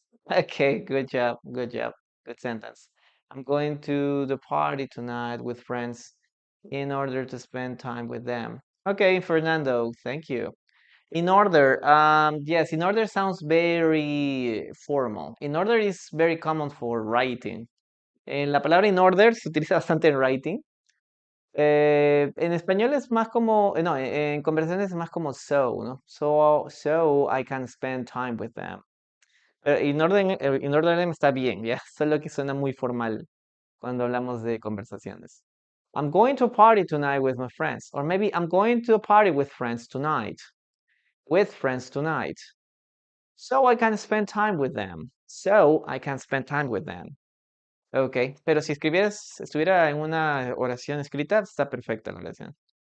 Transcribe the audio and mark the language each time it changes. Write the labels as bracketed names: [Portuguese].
[English] Okay, good job. Good job. Good sentence. I'm going to the party tonight with friends in order to spend time with them. Okay, Fernando, thank you. In order, yes, in order sounds very formal. In order is very common for writing. [Spanish] La palabra in order se utiliza bastante en writing. En español es más como, no, en conversaciones es más como so, ¿no? [English] So I can spend time with them. [Spanish] In order está bien, ¿ya? Solo que suena muy formal cuando hablamos de conversaciones. [English] I'm going to a party tonight with my friends. Or maybe I'm going to a party with friends tonight. With friends tonight. So I can spend time with them. So I can spend time with them. [Spanish] Ok, pero si estuviera en una oración escrita, está perfecta la oración.